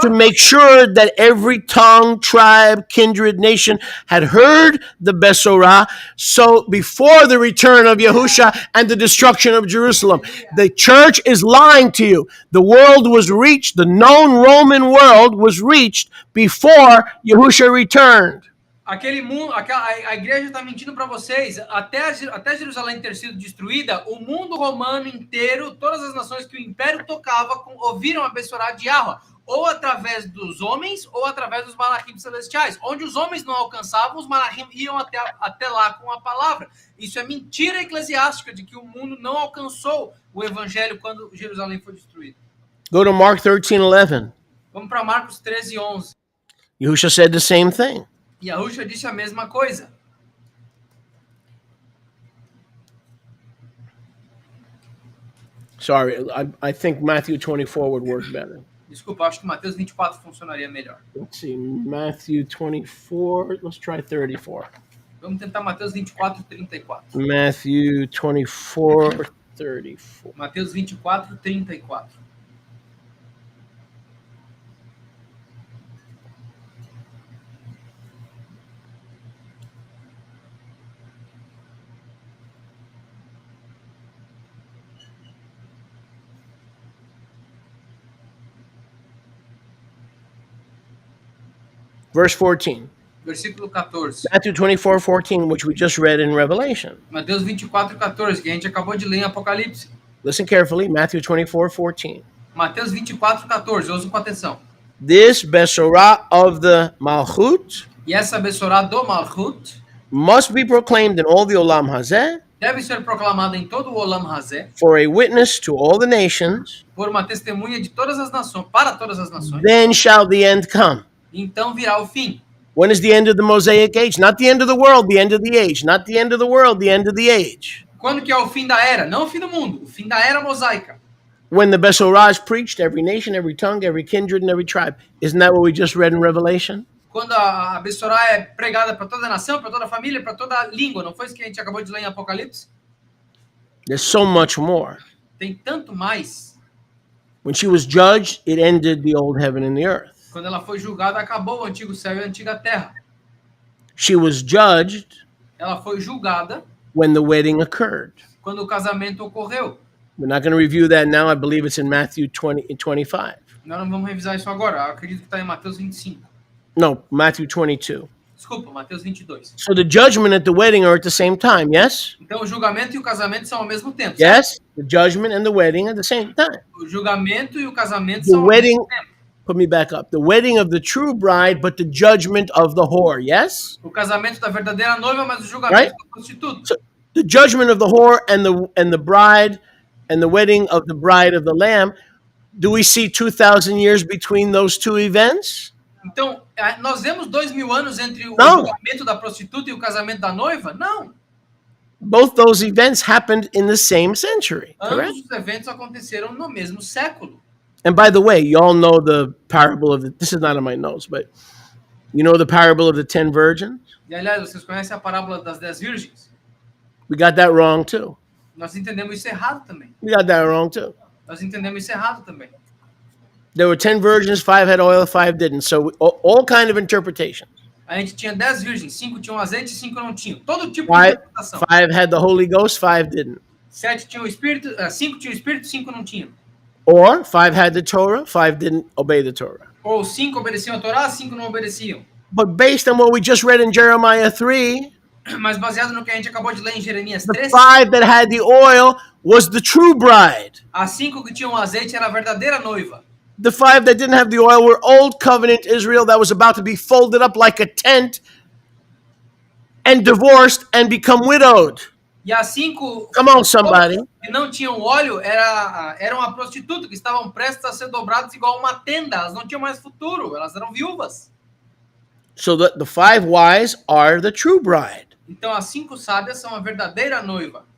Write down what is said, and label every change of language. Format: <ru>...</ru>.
<en>to make sure that every tongue, tribe, kindred, nation had heard the Besorah. So before the return of Yahusha and the destruction of Jerusalem, the church is lying to you. The world was reached, the known Roman world was reached before Yahusha returned.</en> <pt>Aquele mundo, a igreja está mentindo para vocês. Até Jerusalém ter sido destruída, o mundo romano inteiro, todas as nações que o império tocava, ouviram a Bessorá de Yahweh, ou através dos homens, ou através dos malachim celestiais. Onde os homens não alcançavam, os malachim iam até lá com a palavra. Isso é mentira eclesiástica de que o mundo não alcançou o evangelho quando Jerusalém foi destruída.</pt> <en>Go to Mark 13:11.</en> <pt>Vamos para Marcos 13:11.</pt> <en>Yahusha said the same thing.</en> <pt>Yahusha disse a mesma coisa.</pt> <en>Sorry, I think Matthew 24 would work better.</en> <pt>Desculpa, acho que Mateus 24 funcionaria melhor.</pt> <en>Let's see, Matthew 24, let's try 34.</en> <pt>Vamos tentar Mateus 24, 34.</pt> <en>Matthew 24, 34.</en> <pt>Mateus 24, 34.</pt> <en>Verse 14.</en> <pt>Versículo 14.</pt> <en>Matthew 24:14, which we just read in Revelation.</en> <pt>Mateus 24, 14, que a gente acabou de ler em Apocalipse.</pt> <en>Listen carefully, Matthew 24:14.</en> <pt>Mateus 24, 14, ouçam com atenção.</pt> <en>This Besorah of the Malchut</en> <pt>E essa Bessorá do Malchut</pt> <en>must be proclaimed in all the Olam Hazeh</en> <pt>deve ser proclamada em todo o Olam Hazé</pt> <en>for a witness to all the nations.</en> <pt>por uma testemunha de todas as nações, para todas as nações.</pt> <en>Then shall the end come.</en> <pt>Então virá o fim.</pt> <en>When is the end of the Mosaic age? Not the end of the world, the end of the age. Not the end of the world, the end of the age.</en> <pt>Quando que é o fim da era? Não o fim do mundo, o fim da era mosaica.</pt> <en>When the Besorah is preached, every nation, every tongue, every kindred, and every tribe. Isn't that what we just read in Revelation?</en> <pt>Quando a Bessorá é pregada para toda a nação, para toda a família, para toda a língua. Não foi isso que a gente acabou de ler em Apocalipse?</pt> <en>There's so much more.</en> <pt>Tem tanto mais.</pt> <en>When she was judged, it ended the old heaven and the earth.</en> <pt>Quando ela foi julgada, acabou o antigo céu e a antiga terra.</pt> <en>She was judged</en> <pt>Ela foi julgada</pt> <en>when the wedding occurred.</en> <pt>quando o casamento ocorreu.</pt> <en>We're not going to review that now. I believe it's in Matthew 25.</en> <pt>Nós não vamos revisar isso agora. Eu acredito que está em Mateus 25.</pt> <en>No, Matthew 22.</en> <pt>Desculpa, Mateus 22.</pt> <en>So the judgment and the wedding are at the same time, yes?</en> <pt>Então, o julgamento e o casamento são ao mesmo tempo.</pt> <en>Yes? The judgment and the wedding at the same time.</en> <pt>O julgamento e o casamento</pt> <en>The</en> <pt>são ao</pt> <en>wedding,</en> <pt>mesmo tempo.</pt> <en>put me back up. The wedding of the true bride, but the judgment of the whore, yes?</en> <pt>O casamento da verdadeira noiva, mas o julgamento</pt> <en>Right?</en> <pt>da prostituta.</pt> <en>So the judgment of the whore and the bride and the wedding of the bride of the lamb, do we see 2,000 years between those two events?</en> <pt>Então, nós vemos 2000 anos entre o Não. julgamento da prostituta e o casamento da noiva? Não.</pt> <en>Both those events happened in the same century, correct?</en> <pt>Ambos os eventos aconteceram no mesmo século.</pt> <en>And by the way, you all know the parable of this is not in my notes, but you know the parable of the 10 virgins?</en> <pt>E, aliás, vocês conhecem a parábola das 10 virgens?</pt> <en>We got that wrong too.</en> <pt>Nós entendemos isso errado também.</pt> <en>We got that wrong too.</en> <pt>Nós entendemos isso errado também.</pt> <en>There were 10 virgins, 5 had oil, 5 didn't. So all kind of interpretations.</en> <pt>A gente tinha 10 virgens, 5 tinham azeite e 5 não tinham. Todo tipo de</pt> <en>5,</en> <pt>interpretação.</pt> <en>5 had the Holy Ghost, 5 didn't.</en> <pt>7 tinham o espírito, 5 tinham o espírito, 5 não tinham.</pt> <en>Or 5 had the Torah, 5 didn't obey the Torah.</en> <pt>Ou 5 obedeciam a Torá, 5 não obedeciam.</pt> <en>But based on what we just read in Jeremiah 3,</en> <pt>Mas baseado no que a gente acabou de ler em Jeremias</pt> <en>the</en> <pt>3,</pt> <en>5 that had the oil was the true bride.</en> <pt>as 5 que tinham azeite era a verdadeira noiva.</pt> <en>The 5 that didn't have the oil were old covenant Israel that was about to be folded up like a tent and divorced and become widowed.</en> <pt>E as 5</pt> <en>Come on, somebody.</en> <pt>que não tinham óleo eram a prostituta, que estavam prestes a ser dobradas igual uma tenda. Elas não tinham mais futuro, elas eram viúvas.</pt> <en>So the 5 wise are the true bride.</en> <pt>Então as 5 sábias são a verdadeira noiva.</pt>